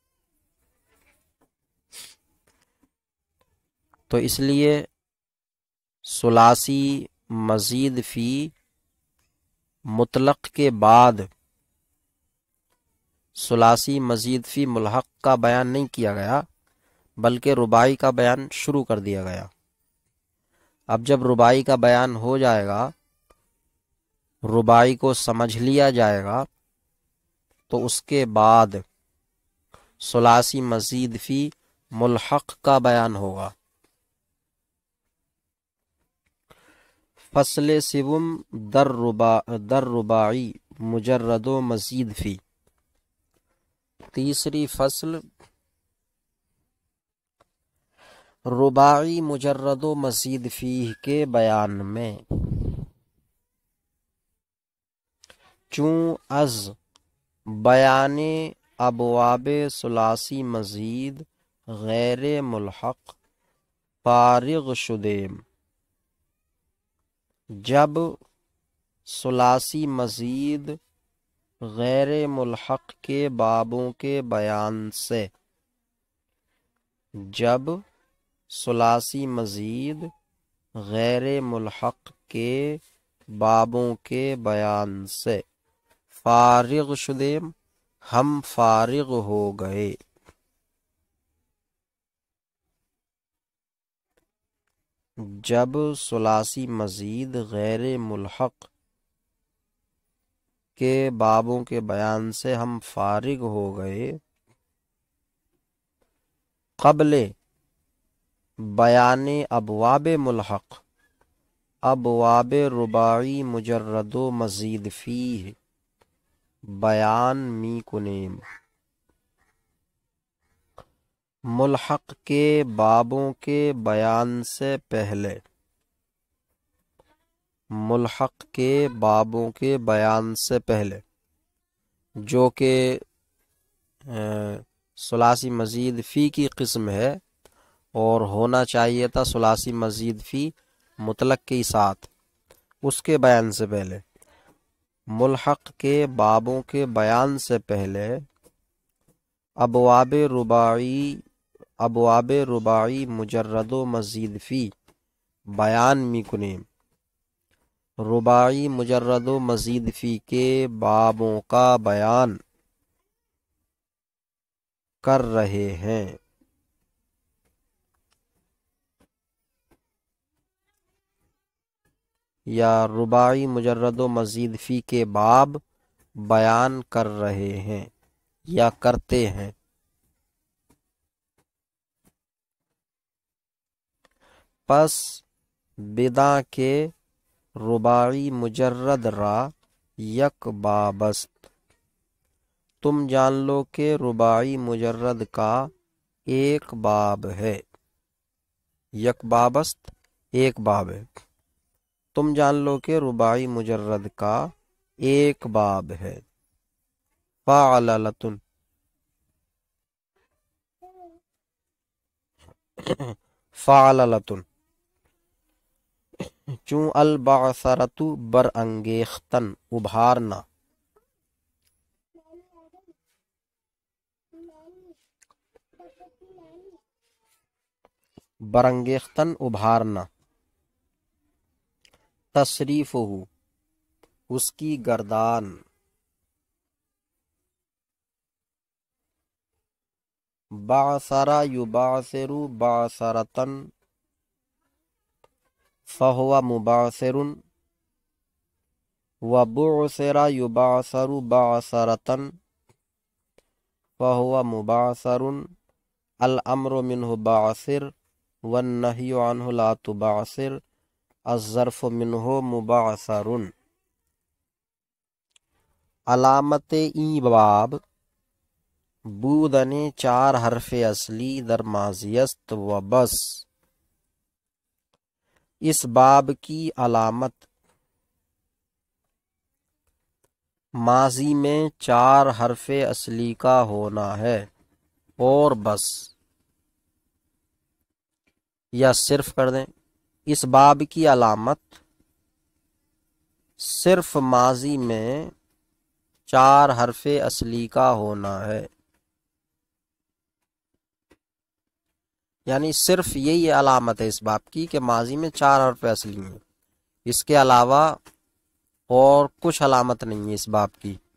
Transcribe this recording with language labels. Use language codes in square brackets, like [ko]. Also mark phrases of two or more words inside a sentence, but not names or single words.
[ur] تو اس لیے ثلاثی مزید فی مطلق کے بعد ثلاثی مزید فی ملحق کا بیان نہیں کیا گیا، بلکہ رباعی کا بیان شروع کر دیا گیا۔ اب جب رباعی کا بیان ہو جائے گا، رباعی کو سمجھ لیا جائے گا، تو اس کے بعد ثلاثی مزید فی ملحق کا بیان ہوگا۔ [fa] فصل سوم در رباعی مجرد و مزید فی، [ur] تیسری فصل رباعی مجرد و مزید فی کے بیان میں۔ [fa] چون از بیان ابواب ثلاثی مزید غیر ملحق فارغ شدیم، [ur] جب ثلاثی مزید غیر ملحق کے بابوں کے بیان سے، جب ثلاثی مزید غیر ملحق کے بابوں کے بیان سے [fa] فارغ شدیم، [ur] ہم فارغ ہو گئے۔ جب ثلاثی مزید غیر ملحق کے بابوں کے بیان سے ہم فارغ ہو گئے، [fa] قبل بیان ابواب ملحق، ابواب رباعی مجرد و مزید فیہ بیان می کنیم، [ur] ملحق کے بابوں کے بیان سے پہلے، ملحق کے بابوں کے بیان سے پہلے، جو کہ ثلاثی مزید فی کی قسم ہے، اور ہونا چاہیے تھا ثلاثی مزید فی مطلق کے ساتھ، اس کے بیان سے پہلے، ملحق کے بابوں کے بیان سے پہلے ابواب [fa] رباعی مجرد و مزید فی بیان می کنیم، [ur] رباعی مجرد و مزید فی کے بابوں کا بیان کر رہے ہیں۔ یا رباعی مجرد و مزید فی کے باب بیان کر رہے ہیں یا کرتے ہیں۔ [fa] پس بدا کے رباعی مجرد را یک بابست، [ur] تم جان لو کہ رباعی مجرد کا ایک باب ہے، [fa] یک بابست [ur] ایک باب ہے، تم جان لو کہ رباعی مجرد کا ایک باب ہے۔ [ar] فعللتن، فعللتن، [fa] چون البعثرت برانگیختن ابھارنا، برانگیختن ابھارنا، [ur] تصریف ہو اس کی گردان، [ar] بعثرا یبعثر بعثرتن فہو مبعثر، وبعثر یبعثر بعثرتن فہو مبعثر، الامر منہ بعثر والنہی عنہ لا تبعثر، الظرف منہ مبعثر۔ [fa] علامت این باب بودن چار حرف اصلی در ماضی است و بس۔ [ur] اس باب کی علامت ماضی میں چار حرف اصلی کا ہونا ہے اور بس، یا صرف کر دیں، اس باب کی علامت صرف ماضی میں چار حرف اصلی کا ہونا ہے، یعنی صرف یہی علامت ہے اس باب کی کہ ماضی میں چار حرف اصلی ہیں، اس کے علاوہ اور کچھ علامت نہیں ہے اس باب کی۔